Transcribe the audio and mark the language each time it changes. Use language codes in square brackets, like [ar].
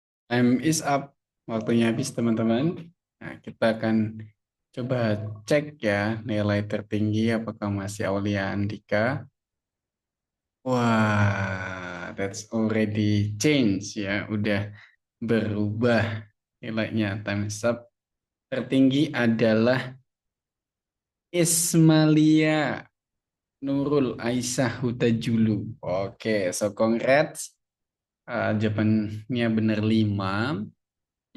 [en] Time is up. [id] Waktunya habis, teman-teman. Nah, kita akan coba cek ya nilai tertinggi apakah masih Aulia Andika. [en] Wah, that's already change ya. [id] Udah berubah nilainya. [en] Time is up. [id] Tertinggi adalah Ismalia Nurul Aisyah Hutajulu. Oke, [en] so congrats. [id] Jawabannya benar 5.